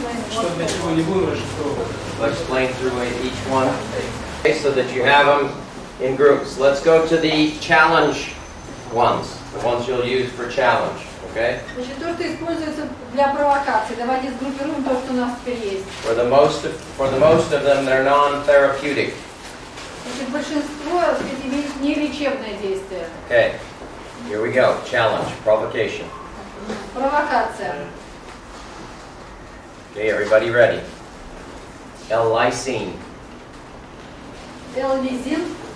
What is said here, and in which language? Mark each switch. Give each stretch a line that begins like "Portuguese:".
Russian: Что для чего не будем расшифровывать?
English: I'll explain through each one. Okay, so that you have them in groups. Let's go to the challenge ones, the ones you'll use for challenge. Okay?
Russian: Значит, то, что используется для провокации. Давайте сгруппируем то, что у нас теперь есть.
English: For the most of them, they're non-therapeutic.
Russian: Значит, большинство, так сказать, имеет нелечебное действие.
English: Okay, here we go. Challenge, provocation.
Russian: Провокация.
English: Okay, everybody ready? L-lysine,
Russian: L-лизин,